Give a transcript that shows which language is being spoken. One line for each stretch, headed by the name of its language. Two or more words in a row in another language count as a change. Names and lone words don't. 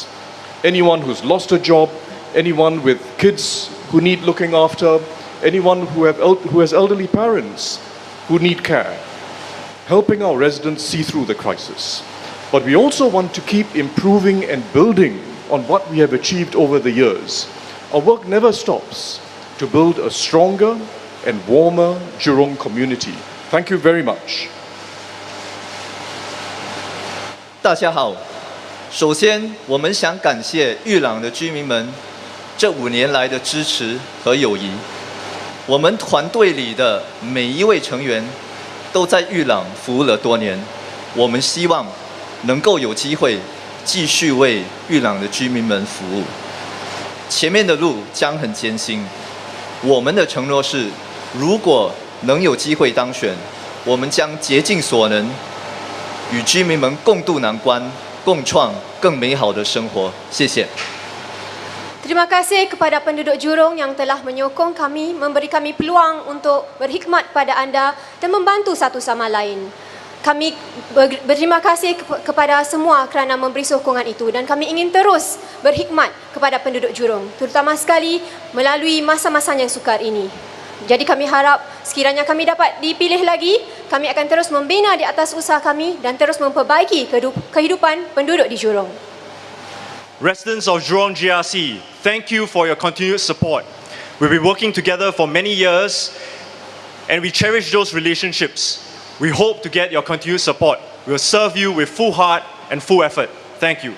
English: Anyone who's lost a job, anyone with kids who need looking after, anyone who has elderly parents who need care, helping our residents see through the crisis. But we also want to keep improving and building on what we have achieved over the years. Our work never stops to build a stronger and warmer Jurong community. Thank you very much.
Chinese: 大家好，首先我们想感谢裕朗的居民们这5年来的支持和友谊。我们团队里的每一位成员都在裕朗服务了多年，我们希望能够有机会继续为裕朗的居民们服务。前面的路将很艰辛，我们的承诺是，如果能有机会当选，我们将竭尽所能，与居民们共度难关，共创更美好的生活。谢谢。
Malay: Terima kasih kepada penduduk Jurong yang telah menyokong kami, memberi kami peluang untuk berkhidmat pada anda dan membantu satu sama lain. Kami berterima kasih kepada semua kerana memberi sokongan itu dan kami ingin terus berkhidmat kepada penduduk Jurong, terutama sekali melalui masa-masa yang sukar ini. Jadi kami harap sekiranya kami dapat dipilih lagi, kami akan terus membina di atas usaha kami dan terus memperbaiki kehidupan penduduk di Jurong.
English: Residents of Jurong GRC, thank you for your continued support. We've been working together for many years and we cherish those relationships. We hope to get your continued support. We'll serve you with full heart and full effort. Thank you.